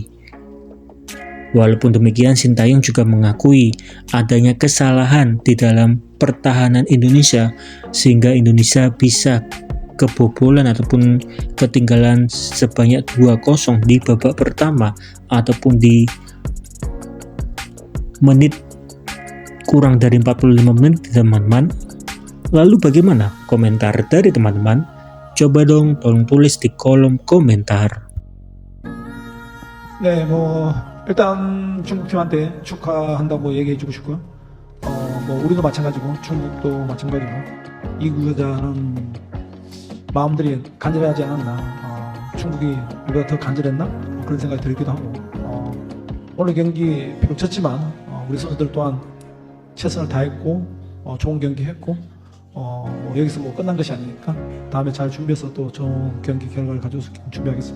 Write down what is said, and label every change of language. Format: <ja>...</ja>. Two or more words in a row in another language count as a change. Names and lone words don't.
<id>Walaupun demikian, Sintayong juga mengakui adanya kesalahan di dalam pertahanan Indonesia sehingga Indonesia bisa kebobolan ataupun ketinggalan sebanyak 2-0 di babak pertama ataupun di menit kurang dari 45 menit teman-teman. Lalu bagaimana komentar dari teman-teman? Coba dong tolong tulis di kolom komentar.</id> <ko>네, 뭐 일단 중국팀한테 축하한다고 얘기해주고 싶고요. 뭐 우리도 마찬가지고 중국도 마찬가지고 이 구자는 마음들이 간절하지 않았나. 중국이 우리가 더 간절했나? 그런 생각이 들기도 하고. 오늘 경기 비록 졌지만 우리 선수들 또한 최선을 다했고 좋은 경기 했고 여기서 뭐 끝난 것이 아니니까 다음에 잘 준비해서 또 좋은 경기 결과를 가져올 수 있게 준비하겠습니다.</ko>